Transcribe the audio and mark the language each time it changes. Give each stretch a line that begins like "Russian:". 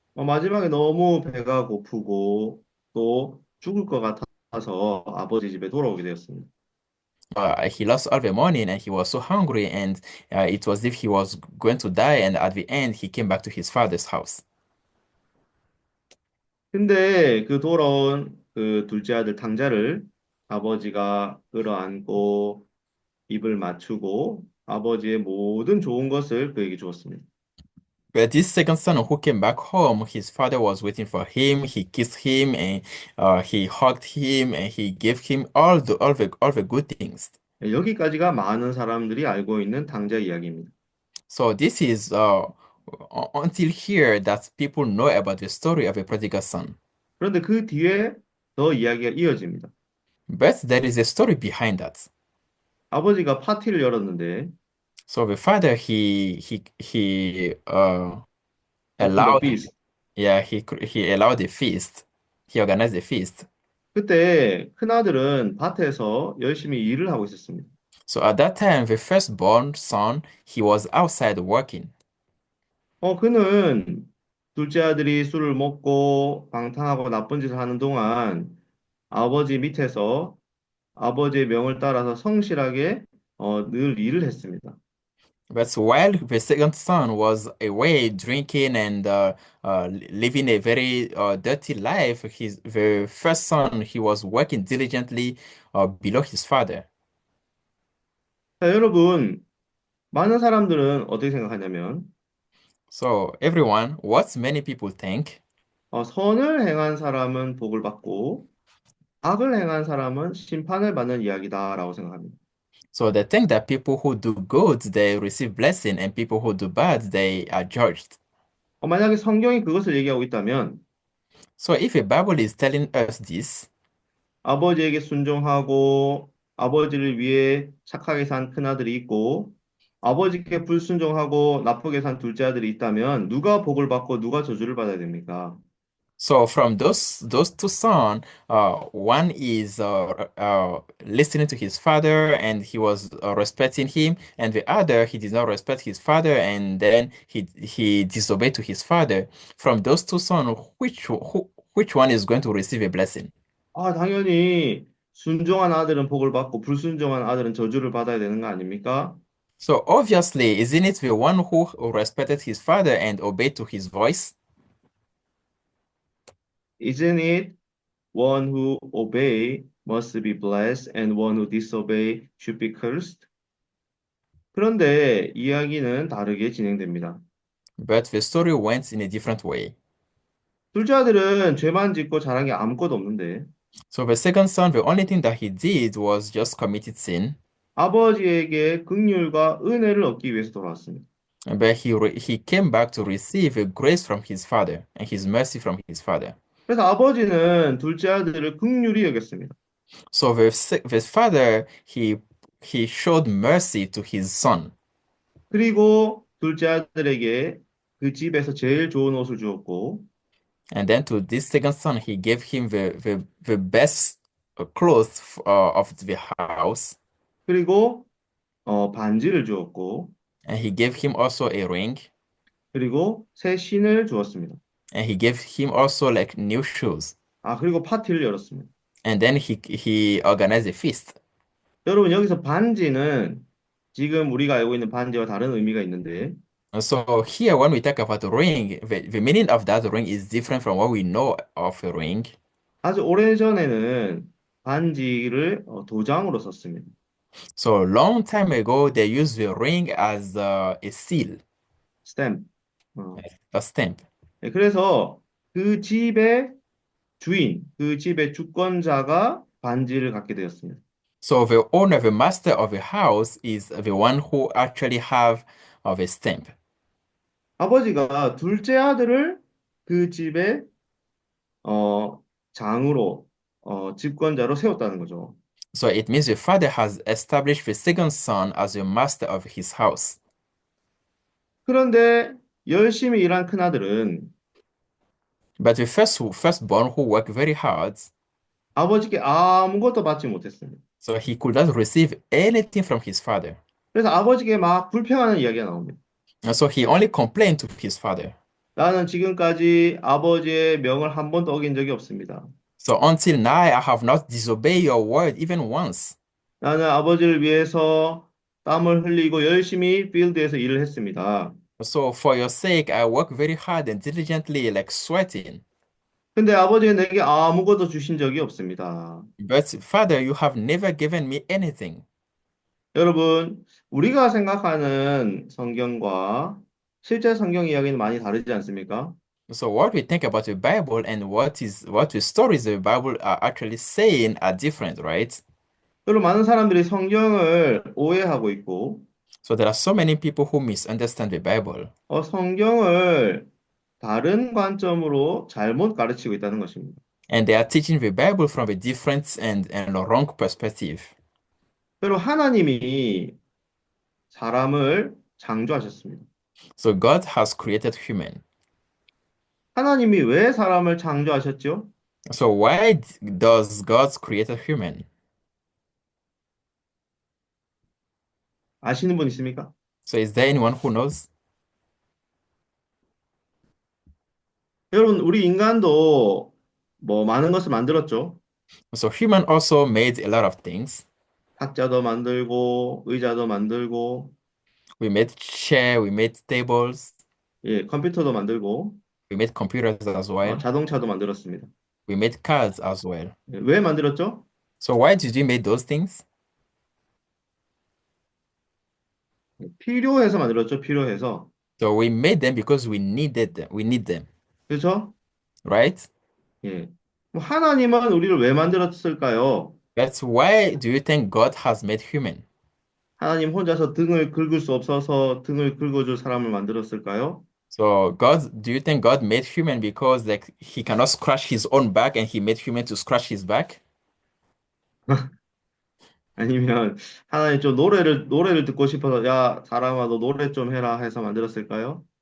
Korean: 마지막에 너무 배가 고프고 또 죽을 것 같아서 아버지 집에 돌아오게 되었습니다.
English: He lost all the money and he was so hungry and it was as if he was going to die and at the end he came back to his father's house.
Korean: 근데 그 돌아온 그 둘째 아들 탕자를 아버지가 끌어안고 입을 맞추고 아버지의 모든 좋은 것을 그에게 주었습니다.
English: But this second son who came back home, his father was waiting for him. He kissed him and he hugged him and he gave him all the good things.
Korean: 여기까지가 많은 사람들이 알고 있는 탕자 이야기입니다.
English: So this is until here that people know about the story of a prodigal son.
Korean: 그런데 그 뒤에 더 이야기가 이어집니다.
English: But there is a story behind that.
Korean: 아버지가 파티를 열었는데
English: So the father he opened the allowed feast. yeah he allowed a feast. He organized a feast.
Korean: 그때 큰아들은 밭에서 열심히 일을 하고 있었습니다.
English: So at that time, the firstborn son, he was outside working.
Korean: 그는 둘째 아들이 술을 먹고 방탕하고 나쁜 짓을 하는 동안 아버지 밑에서 아버지의 명을 따라서 성실하게 늘 일을 했습니다.
English: But while the second son was away drinking and living a very dirty life, the first son, he was working diligently below his father.
Korean: 자, 여러분, 많은 사람들은 어떻게 생각하냐면
English: So everyone, what many people think,
Korean: 선을 행한 사람은 복을 받고 악을 행한 사람은 심판을 받는 이야기다라고 생각합니다.
English: so they think that people who do good, they receive blessing, and people who do bad, they are judged.
Korean: 만약에 성경이 그것을 얘기하고 있다면
English: So if the Bible is telling us this,
Korean: 아버지에게 순종하고 아버지를 위해 착하게 산 큰아들이 있고 아버지께 불순종하고 나쁘게 산 둘째 아들이 있다면 누가 복을 받고 누가 저주를 받아야 됩니까?
English: so from those two sons, one is listening to his father and he was respecting him, and the other he did not respect his father and then he disobeyed to his father. From those two sons, which one is going to receive a blessing?
Korean: 당연히 순종한 아들은 복을 받고 불순종한 아들은 저주를 받아야 되는 거 아닙니까?
English: So obviously, isn't it the one who respected his father and obeyed to his voice? Isn't it one who obey must be blessed and one who disobey should be cursed?
Korean: 그런데 이야기는 다르게 진행됩니다.
English: But the story went in a different way.
Korean: 둘째 아들은 죄만 짓고 잘한 게 아무것도 없는데
English: So the second son, the only thing that he did was just committed sin,
Korean: 아버지에게 긍휼과 은혜를 얻기 위해서 돌아왔습니다.
English: but he came back to receive a grace from his father and his mercy from his father.
Korean: 그래서 아버지는 둘째 아들을 긍휼히 여겼습니다.
English: So the father he showed mercy to his son,
Korean: 그리고 둘째 아들에게 그 집에서 제일 좋은 옷을 주었고
English: and then to this second son he gave him the best clothes of the house,
Korean: 그리고 반지를 주었고
English: and he gave him also a ring,
Korean: 그리고 새 신을 주었습니다.
English: and he gave him also like new shoes,
Korean: 그리고 파티를 열었습니다.
English: and then he organized a feast.
Korean: 여러분 여기서 반지는 지금 우리가 알고 있는 반지와 다른 의미가 있는데
English: So here, when we talk about the ring, the meaning of that ring is different from what we know of a ring.
Korean: 아주 오래전에는 반지를 도장으로 썼습니다.
English: So long time ago, they used the ring as a seal,
Korean: 스탬프. 어.
English: a stamp.
Korean: 네, 그래서 그 집의 주인, 그 집의 주권자가 반지를 갖게 되었습니다.
English: So the owner, the master of the house, is the one who actually have of a stamp.
Korean: 아버지가 둘째 아들을 그 집의 장으로 집권자로 세웠다는 거죠.
English: So it means the father has established the second son as the master of his house.
Korean: 그런데 열심히 일한 큰아들은
English: But the firstborn who worked very hard,
Korean: 아버지께 아무것도 받지 못했습니다.
English: so he could not receive anything from his father.
Korean: 그래서 아버지께 막 불평하는 이야기가 나옵니다.
English: And so he only complained to his father.
Korean: 나는 지금까지 아버지의 명을 한 번도 어긴 적이 없습니다.
English: So until now, I have not disobeyed your word even once.
Korean: 나는 아버지를 위해서 땀을 흘리고 열심히 필드에서 일을 했습니다.
English: So for your sake, I work very hard and diligently, like sweating.
Korean: 근데 아버지는 내게 아무것도 주신 적이 없습니다.
English: But Father, you have never given me anything.
Korean: 여러분, 우리가 생각하는 성경과 실제 성경 이야기는 많이 다르지 않습니까?
English: So what we think about the Bible and what the stories of the Bible are actually saying are different, right?
Korean: 여러분, 많은 사람들이 성경을 오해하고 있고,
English: So there are so many people who misunderstand the Bible.
Korean: 성경을 다른 관점으로 잘못 가르치고 있다는 것입니다.
English: And they are teaching the Bible from a different and a wrong perspective.
Korean: 여러분, 하나님이 사람을 창조하셨습니다.
English: So God has created human.
Korean: 하나님이 왜 사람을 창조하셨죠?
English: So why does God create a human?
Korean: 아시는 분 있습니까?
English: So is there anyone who knows?
Korean: 여러분, 우리 인간도 뭐 많은 것을 만들었죠.
English: So human also made a lot of things.
Korean: 탁자도 만들고, 의자도 만들고,
English: We made chair, we made tables,
Korean: 예, 컴퓨터도 만들고,
English: we made computers as well,
Korean: 자동차도 만들었습니다.
English: we made cars as well.
Korean: 예, 왜 만들었죠?
English: So why did we make those things?
Korean: 필요해서 만들었죠. 필요해서.
English: So we made them because we needed them. We need them,
Korean: 그렇죠?
English: right?
Korean: 예. 그럼 하나님은 우리를 왜 만들었을까요?
English: That's why do you think God has made human?
Korean: 하나님 혼자서 등을 긁을 수 없어서 등을 긁어줄 사람을 만들었을까요?
English: So do you think God made human because like he cannot scratch his own back and he made human to scratch his back?
Korean: 아니면 하나님 좀 노래를 듣고 싶어서 야, 사람아, 너 노래 좀 해라 해서 만들었을까요?